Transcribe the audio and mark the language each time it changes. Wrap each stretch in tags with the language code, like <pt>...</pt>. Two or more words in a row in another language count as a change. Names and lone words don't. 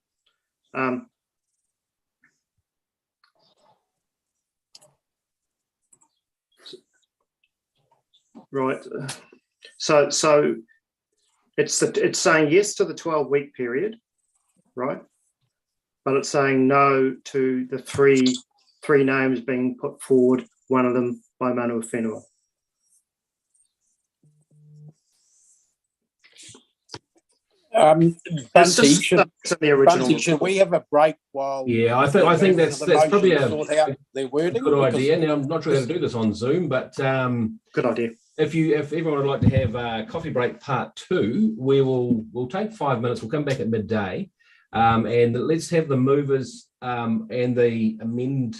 <en>Right. So it's saying yes to the 12-week period, right? But it's saying no to the three names being put forward, one of them by</en> <mi>mana whenua.</mi> <en>Bunty, should we have a break while? Yeah, I think that's probably a good idea. Now, I'm not sure how to do this on Zoom, but good idea. If everyone would like to have a coffee break part 2, we'll take 5 minutes. We'll come back at midday, and let's have the movers and the amend.</en>